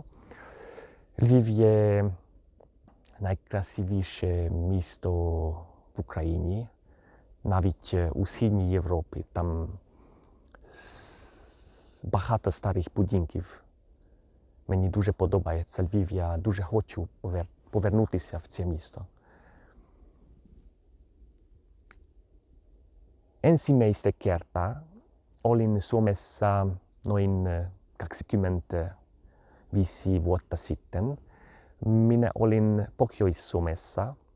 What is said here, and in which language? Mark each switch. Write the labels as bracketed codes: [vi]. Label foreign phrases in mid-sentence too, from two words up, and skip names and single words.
[uk] Львів є найкрасивіше місто в Україні, навіть у Східній Європі. Там багато старих будинків. Мені дуже подобається Львів, я дуже хочу повернутися в це місто. [fi] Ensimmäistä kertaa olin Suomessa noin 25 vuotta sitten. Minä olin Pohjois-Suomessa.